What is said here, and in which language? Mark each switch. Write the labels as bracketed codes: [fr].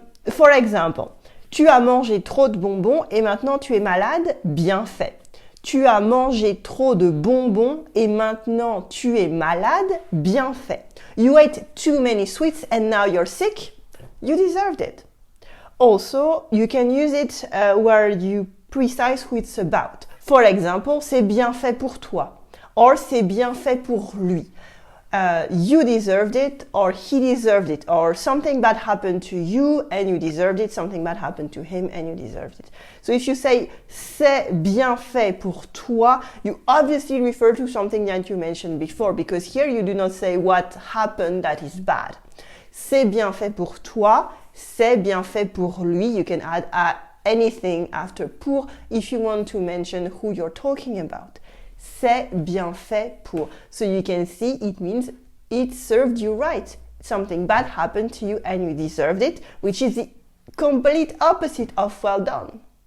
[en] For example, [fr] tu as mangé trop de bonbons et maintenant tu es malade, bien fait. Tu as mangé trop de bonbons et maintenant tu es malade, bien fait. [en] You ate too many sweets and now you're sick, you deserved it. Also, you can use it where you precise who it's about. For example, [fr] c'est bien fait pour toi, [en] or [fr] c'est bien fait pour lui. [en] You deserved it, or he deserved it, or something bad happened to you and you deserved it, something bad happened to him and you deserved it. So if you say [fr] c'est bien fait pour toi, [en] you obviously refer to something that you mentioned before, because here you do not say what happened that is bad. [fr] C'est bien fait pour toi, c'est bien fait pour lui. [en] You can add anything after pour if you want to mention who you're talking about. [fr] C'est bien fait pour. [en] So you can see it means it served you right. Something bad happened to you and you deserved it, which is the complete opposite of well done.